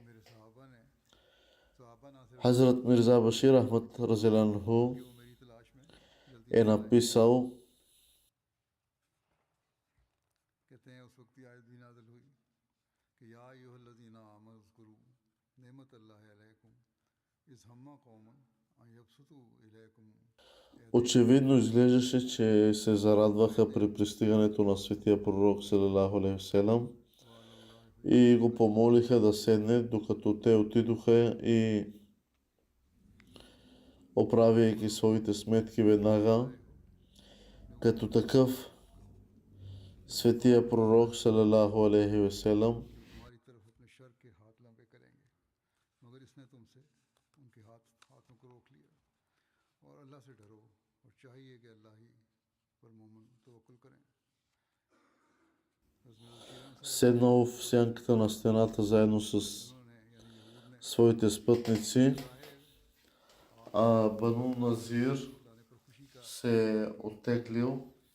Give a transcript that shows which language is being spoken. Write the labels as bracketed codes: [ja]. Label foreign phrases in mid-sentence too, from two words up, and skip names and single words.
[bg] Хазрат Мирза Башир Ахмад разияллаху е написал: очевидно изглеждаше, че се зарадваха при пристигането на светия пророк [ar] صلى الله عليه وسلم [bg] и го помолиха да седне, докато те отидоха и оправяйки своите сметки веднага. Като такъв светия пророк [ar] صلى الله عليه وسلم [bg] седнал в сянката на стената заедно с своите спътници, а Бану Назир се оттеглил.